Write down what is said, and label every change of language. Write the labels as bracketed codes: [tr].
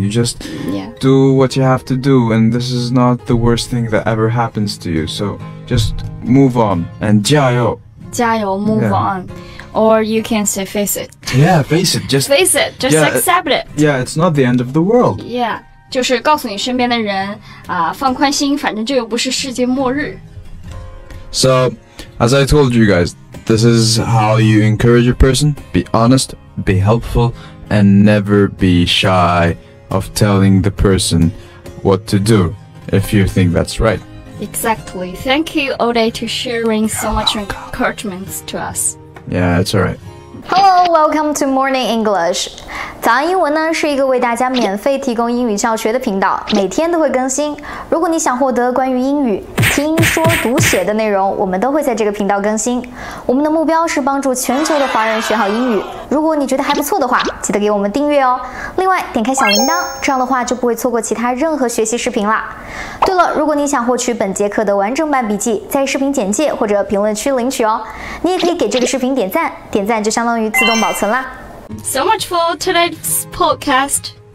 [en] You just do what you have to do, and this is not the worst thing that ever happens to you. So just move on and 加油. 加油, move on. Or you can say face it. Yeah, face it. Just face it. Just accept it. Yeah, it's not the end of the world. [zh] Yeah, 就是告诉你身边的人放宽心，反正这又不是世界末日。 [en] So, as I told you guys, this is how you encourage a person. Be honest, be helpful, and never be shy of telling the person what to do if you think that's right. Exactly. Thank you, Ode, to sharing so much encouragement to us. Yeah, it's alright. Hello, welcome to Morning English. [zh] 早安英文呢是一个为大家免费提供英语教学的频道，每天都会更新。如果你想获得关于英语听说读写的内容，我们都会在这个频道更新。我们的目标是帮助全球的华人学好英语。如果你觉得还不错的话，记得给我们订阅哦。另外，点开小铃铛，这样的话就不会错过其他任何学习视频啦。对了，如果你想获取本节课的完整版笔记，在视频简介或者评论区领取哦。你也可以给这个视频点赞，点赞就相当于自动保存啦。 [en] So much for today's podcast.